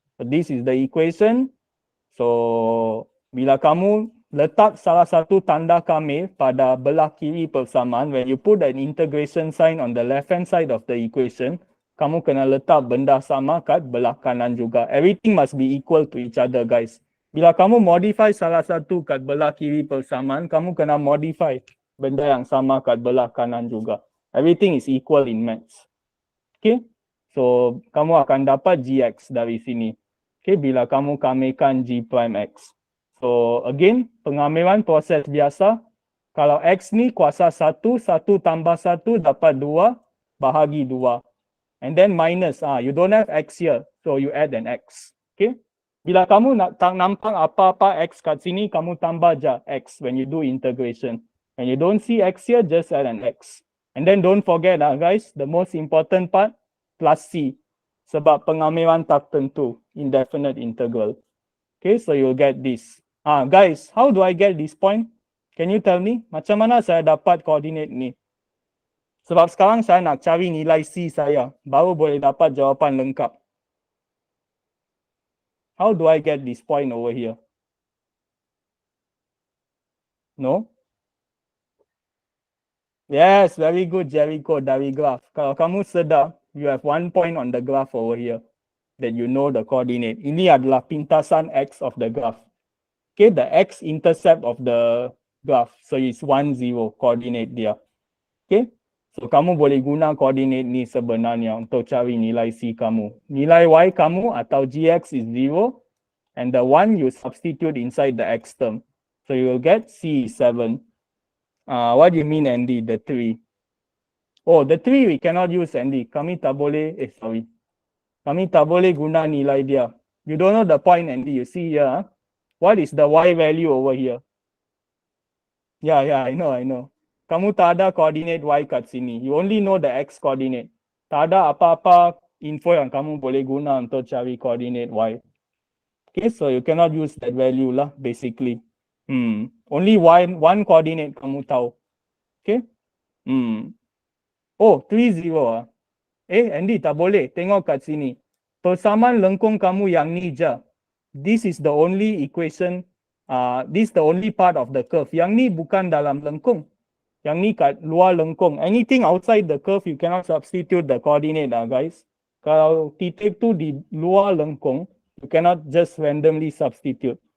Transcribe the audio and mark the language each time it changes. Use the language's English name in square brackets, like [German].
[English] So this is the equation. [Malay] So bila kamu letak salah satu tanda kamil pada belah kiri persamaan, [English] when you put an integration sign on the left hand side of the equation, [Malay] kamu kena letak benda sama kat belah kanan juga. [English] Everything must be equal to each other, guys. [Malay] Bila kamu modify salah satu kat belah kiri persamaan, kamu kena modify benda yang sama kat belah kanan juga. [English] Everything is equal in maths. Okay? [Malay] So, kamu akan dapat GX dari sini. Okay, bila kamu kamilkan G prime X. So, again, pengamilan proses biasa. Kalau X ni kuasa 1, 1 tambah 1 dapat 2, bahagi 2. [English] And then minus, you don't have X here. So, you add an X. Okay? [Malay] Bila kamu tak nampak apa-apa X kat sini, kamu tambah je X [English] when you do integration. When you don't see X here, just add an X. And then don't forget, guys, the most important part, plus C. [Malay] Sebab pengamilan tak tentu, indefinite integral. [English] Okay, so you'll get this. Guys, how do I get this point? Can you tell me? [Malay] Macam mana saya dapat koordinat ni? Sebab sekarang saya nak cari nilai C saya, baru boleh dapat jawapan lengkap. [English] How do I get this point over here? No? Yes, very good, Jericho, dari graph. [Malay] Kalau kamu sedar, [English] you have 1 point on the graph over here that you know the coordinate. [Malay] Ini adalah pintasan X [English] of the graph. Okay, the X-intercept of the graph. [Malay] So it's 1, 0 coordinate dia. Okay, so kamu boleh guna coordinate ni sebenarnya untuk cari nilai C kamu. Nilai Y kamu atau GX [English] is 0 and the 1 you substitute inside the X term. So you will get C is 7. What do you mean, Andy? The 3. Oh, the 3 we cannot use, Andy. [Malay] Kami tak boleh, sorry. Kami tak boleh guna nilai dia. [English] You don't know the point, Andy. You see here, what is the Y value over here? Yeah, I know. [Malay] Kamu tak ada coordinate Y kat sini. [English] You only know the X coordinate. [Malay] Tak ada apa-apa info yang kamu boleh guna untuk cari coordinate Y. [English] Okay, so you cannot use that value lah, basically. Only one coordinate [Malay] kamu tahu. Okay? Oh, 30 Andy, tak boleh. Tengok kat sini. Persamaan lengkung kamu yang ni je. [English] This is the only equation. This is the only part of the curve. [Malay] Yang ni bukan dalam lengkung. Yang ni kat luar lengkung. [English] Anything outside the curve, you cannot substitute the coordinate, guys. [Malay] Kalau titik tu di luar lengkung, [English] you cannot just randomly substitute.